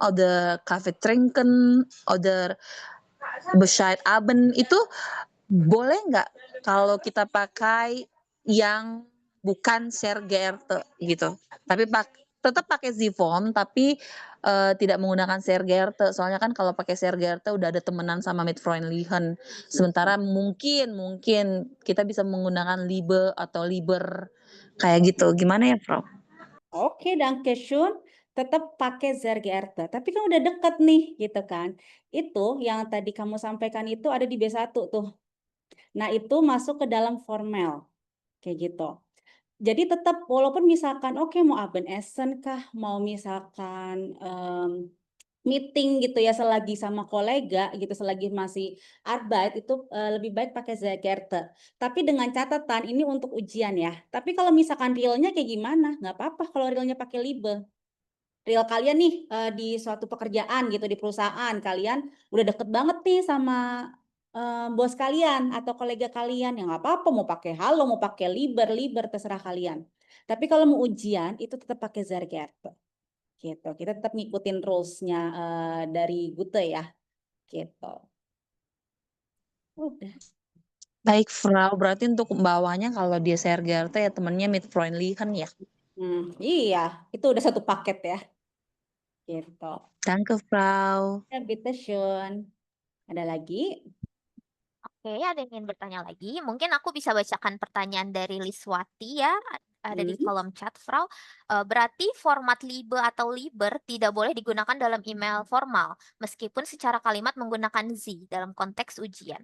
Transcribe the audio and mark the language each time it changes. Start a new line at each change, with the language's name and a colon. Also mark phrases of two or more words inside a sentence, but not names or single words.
German: oder Kaffee trinken oder Bescheid Abend,
Indonesian: itu boleh nggak kalau kita pakai yang bukan
German: Sehr geehrte
Indonesian: gitu, tapi tetap pakai Z-form tapi tidak menggunakan
German: Sehr geehrte,
Indonesian: soalnya kan kalau pakai
German: Sehr geehrte
Indonesian: udah ada temenan sama
German: mit Freundlichen,
Indonesian: sementara mungkin kita bisa menggunakan Liebe atau Lieber kayak gitu, gimana ya Frau? Oke, Dankeschön. Tetap pakai
German: sehr geehrte.
Indonesian: Tapi kan udah deket nih, gitu kan. Itu yang tadi kamu sampaikan itu ada di B1 tuh. Nah, itu masuk ke dalam formal. Kayak gitu. Jadi tetap, walaupun misalkan, oke mau Abendessen kah, mau misalkan meeting gitu ya, selagi sama kolega gitu, selagi masih Arbeit, itu lebih baik pakai
German: sehr geehrte.
Indonesian: Tapi dengan catatan, ini untuk ujian ya. Tapi kalau misalkan realnya kayak gimana? Nggak apa-apa kalau realnya pakai Liebe. Real kalian nih di suatu pekerjaan gitu, di perusahaan kalian udah deket banget nih sama bos kalian atau kolega kalian, ya nggak apa-apa mau pakai halo, mau pakai liber terserah kalian. Tapi kalau mau ujian itu tetap pakai
German: sehr geehrte
Indonesian: gitu. Kita tetap ngikutin rules-nya dari Gute ya gitu. Udah. Baik Frau, berarti untuk bawahnya kalau dia
German: Sehr geehrte
Indonesian: ya temennya
German: mit Freundlichen
Indonesian: ya. Iya, itu udah satu paket ya. Gitu.
German: Danke Frau. Ya, bitteschön.
Indonesian: Ada lagi? Oke, ada yang ingin bertanya lagi? Mungkin aku bisa bacakan pertanyaan dari Liswati ya, ada di kolom chat, Frau. Berarti format Liebe atau Liber tidak boleh digunakan dalam email formal, meskipun secara kalimat menggunakan Z dalam konteks ujian.